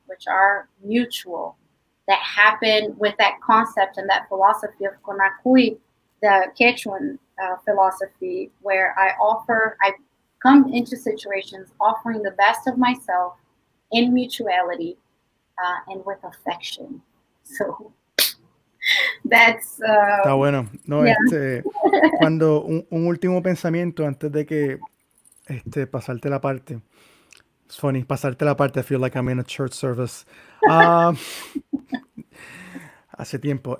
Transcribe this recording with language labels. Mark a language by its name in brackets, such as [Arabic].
[English] Which are mutual, that happen with that concept and that philosophy of Konakui, the Quechuan philosophy, where I come into situations offering the best of myself in mutuality and with affection. So that's [Spanish] está bueno. No, [English] yeah. [Spanish] Cuando un último pensamiento antes de que pasarte la parte. [English] It's funny, [Spanish] pasarte la parte. [English] I feel like I'm in a church service. [Spanish] Hace tiempo.